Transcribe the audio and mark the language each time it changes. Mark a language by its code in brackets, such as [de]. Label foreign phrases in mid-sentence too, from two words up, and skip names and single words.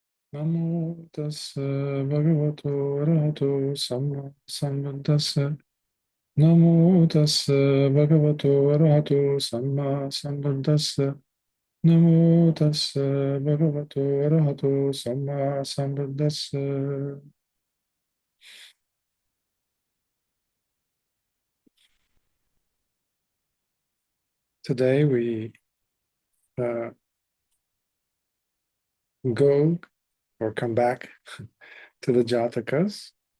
[pi] Namo tassa bhagavato arahato samma sambuddhassa. Namo tassa bhagavato arahato samma sambuddhassa. Namo tassa bhagavato arahato samma sambuddhassa. [en] Today we uh, go or come back to the Jatakas,